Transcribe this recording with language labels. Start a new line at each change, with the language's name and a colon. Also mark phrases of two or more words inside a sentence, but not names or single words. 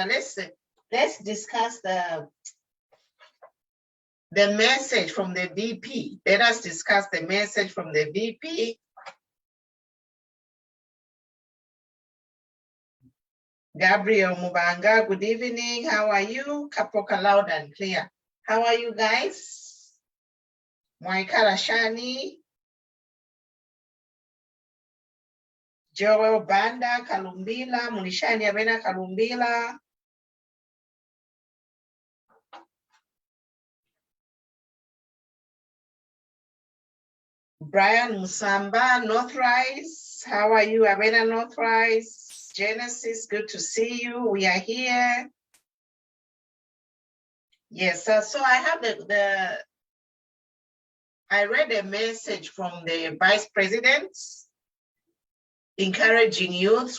English: Let's discuss the message from the VP. Let us discuss the message from the VP. Gabriel Mubanga, good evening. How are you? Kapoka loud and clear. How are you guys?
Bemba: Mwaikala Shani.
English: Joel Banda, Kalumbila,
Bemba: Munishani Abena
English: Kalumbila. Brian Musamba, Northrise. How are you, Abena Northrise? Genesis, good to see you. We are here. Yes, so I have I read a message from the Vice President encouraging youths.